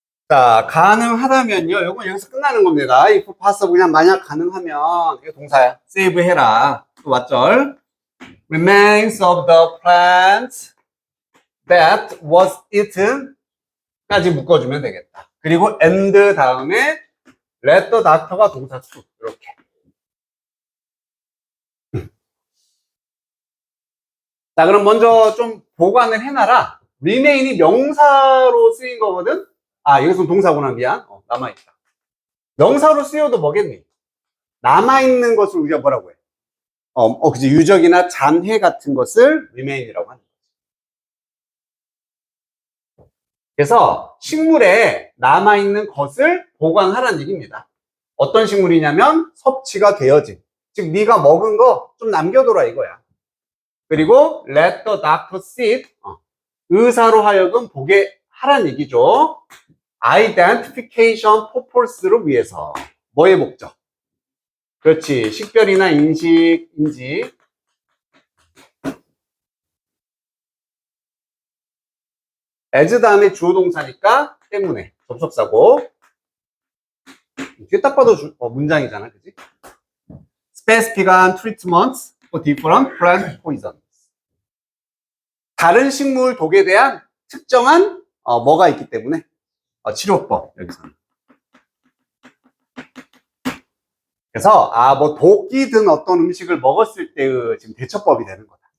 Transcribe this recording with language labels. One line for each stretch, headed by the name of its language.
Korean: 자, 가능하다면요. 이건 여기서 끝나는 겁니다.
English: if possible
Korean: 그냥 만약 가능하면 이게 동사야. save 해라. 또 왓절.
English: remains of the plant that was eaten 까지 묶어주면 되겠다.
Korean: 그리고 and 다음에
English: let the doctor
Korean: 가 동사 to 이렇게. 자, 그럼 먼저 좀 보관을 해놔라. remain이 명사로 쓰인 거거든. 여기서 동사구나. 미안. 남아있다. 명사로 쓰여도 뭐겠니? 남아있는 것을 우리가 뭐라고 해? 그치. 유적이나 잔해 같은 것을 remain이라고 하는 거지. 그래서 식물에 남아있는 것을 보관하라는 얘기입니다. 어떤 식물이냐면 섭취가 되어진. 즉, 네가 먹은 거 좀 남겨둬라 이거야. 그리고
English: let the doctor see it.
Korean: 의사로 하여금 보게 하라는 얘기죠.
English: identification purpose
Korean: 를 위해서. 뭐의 목적? 그렇지. 식별이나 인식, 인지. as 다음에 주어 동사니까 때문에. 접속사고. 뒤에 딱 봐도 문장이잖아. 그지?
English: specific한 treatments for different plant poisons.
Korean: 다른 식물 독에 대한 특정한 뭐가 있기 때문에 치료법 여기서. 그래서 뭐 독이 든 어떤 음식을 먹었을 때의 지금 대처법이 되는 거다.